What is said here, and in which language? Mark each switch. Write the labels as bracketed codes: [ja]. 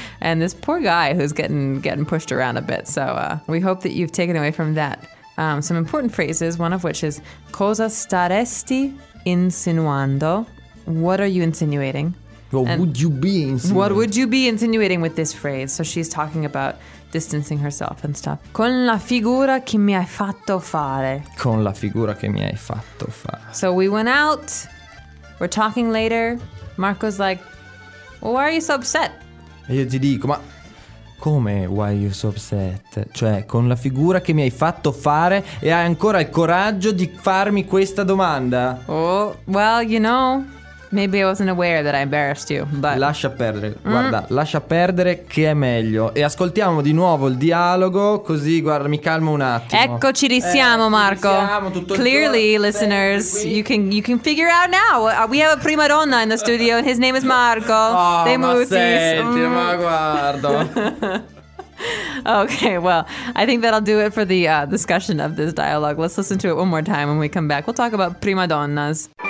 [en] And this poor guy who's getting pushed around a bit. So we hope that you've taken away from that some important phrases, one of which is [it] cosa staresti insinuando? [en] What are you insinuating? What would you be insinuating with this phrase? So she's talking about distancing herself and stuff. [it] Con la figura che mi hai fatto fare. Con la figura che mi hai fatto fare. [en] So we went out. We're talking later. Marco's like, well, why are you so upset? [it] E io ti dico, ma [en] Come why are you so upset? [it] Cioè, con la figura che mi hai fatto fare e hai ancora il coraggio di farmi questa domanda? [en] Oh, well, you know, maybe I wasn't aware that I embarrassed you, but... [it] Lascia perdere, guarda, lascia perdere che è meglio. E ascoltiamo di nuovo il dialogo, così, guarda, mi calmo un attimo. Ecco, ci risiamo, Marco. Ci risiamo, tutto [en] clearly, [it] il [en] listeners, you can figure out now. We have a prima donna in the studio, and his name is Marco. [it] Oh, ma senti, ma guarda. [en] Okay, well, I think that'll do it for the discussion of this dialogue. Let's listen to it one more time when we come back. We'll talk about prima donnas.